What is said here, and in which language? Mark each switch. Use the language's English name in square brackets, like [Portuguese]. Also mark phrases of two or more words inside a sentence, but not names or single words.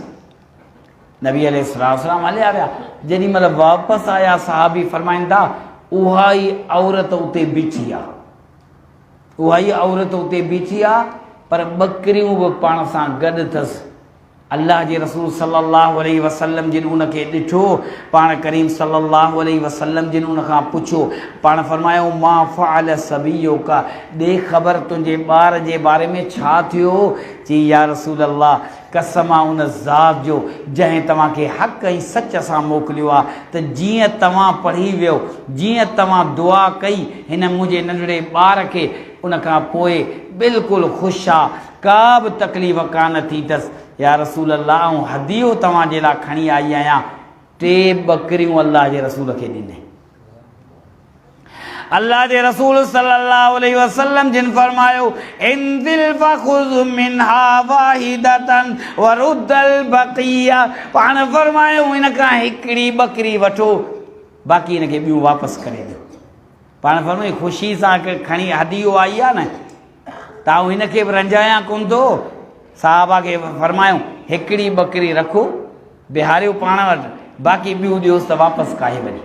[Sindhi] नबी अलैहिस्सलाम हलिया विया, जेॾी महिल वापसि आया सहाबी फरमाइनि था उहा ई औरत उते बीठी आहे, उहा ई औरत उते बीठी आहे, पर ॿकरियूं बि पाण सां गॾु अथसि। अल्लाह जे रसूल [Arabic] صلى الله عليه وسلم [Sindhi] जिन उनखे ॾिठो, पाण करीम [Arabic] صلى الله عليه وسلم [Sindhi] जिन उनखां पुछो, पाण फरमायो [Arabic] ما فعل صبيك, [Sindhi] ॾे ख़बर तुंहिंजे ॿार जे बारे में छा थियो। चई [Arabic] يا رسول الله, [Sindhi] कसम आहे उन ज़ात जो जंहिं तव्हांखे हक़ ऐं सच सां मोकिलियो आहे, त जीअं तव्हां पढ़ी वियो, जीअं तव्हां दुआ कई हिन मुंहिंजे नंढड़े ॿार खे, उनखां पोइ बिल्कुलु ख़ुशि आहे, का बि तकलीफ़ कान थी अथसि। [Arabic] يا رسول الله, [Sindhi] ऐं हदियो तव्हांजे लाइ खणी आई आहियां, 3 ॿकरियूं अल्लाह जे रसूल खे ॾिनई। अल्लाह जे रसूल [Arabic] صلى الله عليه وسلم [Sindhi] जिन फरमायो [Arabic] انزل فخذ منها واحدة ورد البقية, [Sindhi] पाण फरमायो हिनखां हिकिड़ी ॿकरी वठो, बाक़ी हिनखे ॿियूं वापसि करे ॾियो। पाण फरमायो ख़ुशी सां खणी हदियो आई आहे न, त हिनखे बि रंजाया कोन थो। साहबा खे फरमायूं हिकिड़ी ॿकरी रखो, बिहारियो पाण वटि, बाक़ी ॿियूं ॾियोसि त वापसि काहे वञे।